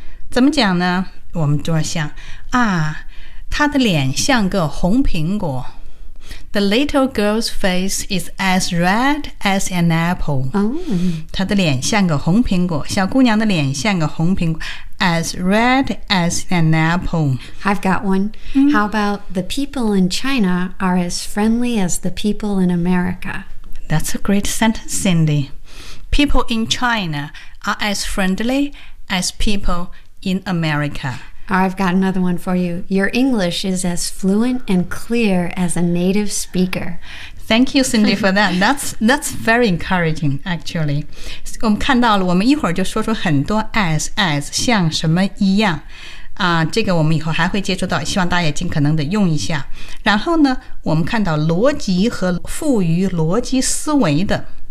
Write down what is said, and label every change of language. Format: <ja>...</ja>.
<zh>怎么讲呢我们就要想啊他的脸像个红苹果</zh> <en>The little girl's face is as red as an apple、</en> <zh>oh. 他的脸像个红苹果小姑娘的脸像个红苹果</zh> <en>As red as an apple. I've got one. Mm-hmm. How about the people in China are as friendly as the people in America? That's a great sentence, Cindy. People in China are as friendly as people in America. I've got another one for you. Your English is as fluent and clear as a native speaker. Thank you, Cindy, for that. That's very encouraging, actually.</en> <zh>我们看到了我们一会儿就说出很多 as 像什么一样、这个我们以后还会接触到希望大家也尽可能的用一下然后呢我们看到逻辑和赋予逻辑思维的</zh>